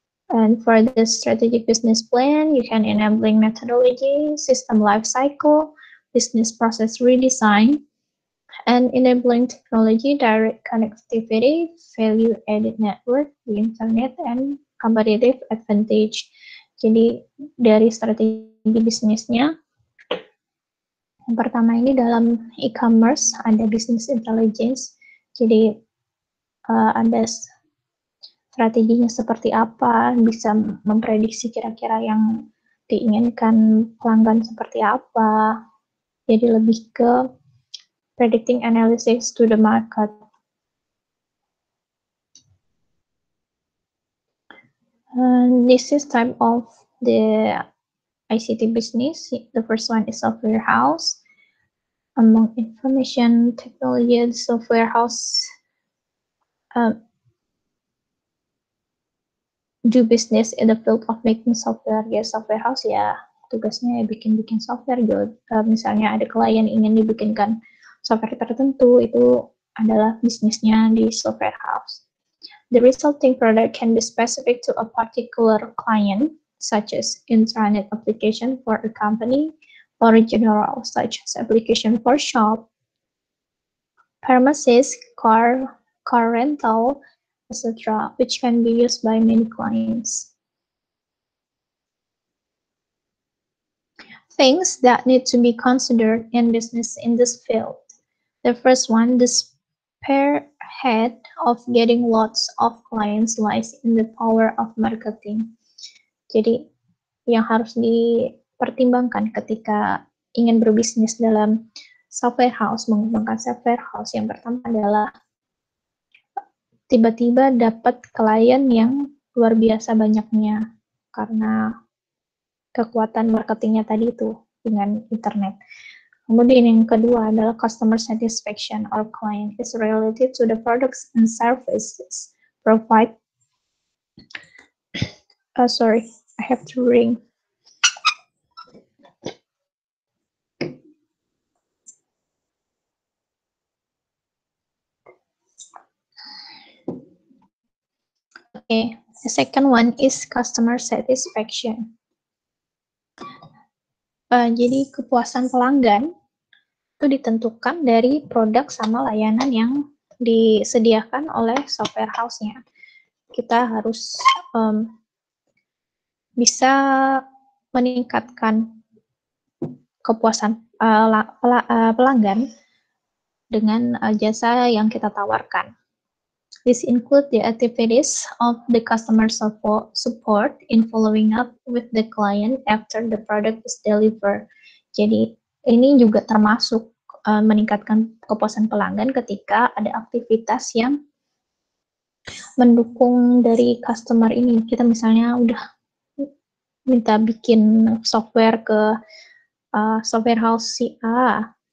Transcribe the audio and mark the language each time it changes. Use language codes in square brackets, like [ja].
[en] And for the strategic business plan, you can enabling methodology, system lifecycle, business process redesign, and enabling technology, direct connectivity, value-added network, the internet, and competitive advantage. [id] Jadi dari strategi bisnisnya, yang pertama ini dalam e-commerce ada business intelligence. Jadi ada strateginya seperti apa, bisa memprediksi kira-kira yang diinginkan pelanggan seperti apa. Jadi lebih ke [en] predicting analysis to the market. This is type of the ICT business. The first one is software house. Among information technology, the software house do business in the field of making software. [id] Ya, software house ya tugasnya ya bikin software. Misalnya ada klien ingin dibikinkan software tertentu, itu adalah bisnisnya di software house. [en] The resulting product can be specific to a particular client, such as intranet application for a company, or general, such as application for shop, pharmacies, car rental, etc., which can be used by many clients. Things that need to be considered in business in this field. The first one, the spearhead of getting lots of clients lies in the power of marketing. [id] Jadi yang harus dipertimbangkan ketika ingin berbisnis dalam software house, mengembangkan software house, yang pertama adalah tiba-tiba dapat klien yang luar biasa banyaknya karena kekuatan marketingnya tadi itu dengan internet. Kemudian yang kedua adalah [en] customer satisfaction or client is related to the products and services provide. Sorry, I have to ring. Okay, the second one is customer satisfaction. [id] Jadi kepuasan pelanggan itu ditentukan dari produk sama layanan yang disediakan oleh software house-nya. Kita harus bisa meningkatkan kepuasan pelanggan dengan jasa yang kita tawarkan. [en] This include the activities of the customer support in following up with the client after the product is delivered. [id] Jadi ini juga termasuk meningkatkan kepuasan pelanggan ketika ada aktivitas yang mendukung dari customer ini. Kita misalnya udah minta bikin software ke software house si A.